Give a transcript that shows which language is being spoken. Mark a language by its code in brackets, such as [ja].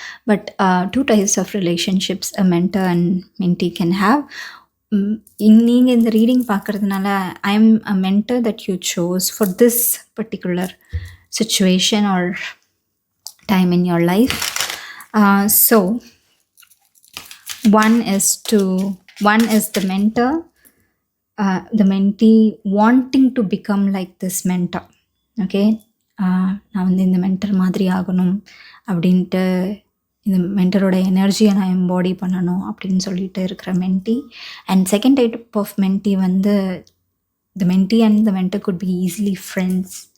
[en] But 2 types of relationships a mentor and mentee can have. [ta] நீங்கள் இந்த reading பார்க்குறதுனால [en] I am a mentor that you chose for this particular situation or time in your life. So one is the mentor, the mentee wanting to become like this mentor. [ta] Okay, நான் வந்து இந்த mentor மாதிரி ஆகணும் அப்படின்ட்டு, இந்த மென்டரோட எனர்ஜியை நான் embody பண்ணணும் அப்படின்னு சொல்லிட்டு இருக்கிற மென்டி. [en] And second type of mentee வந்து the mentee and the mentor could be easily friends.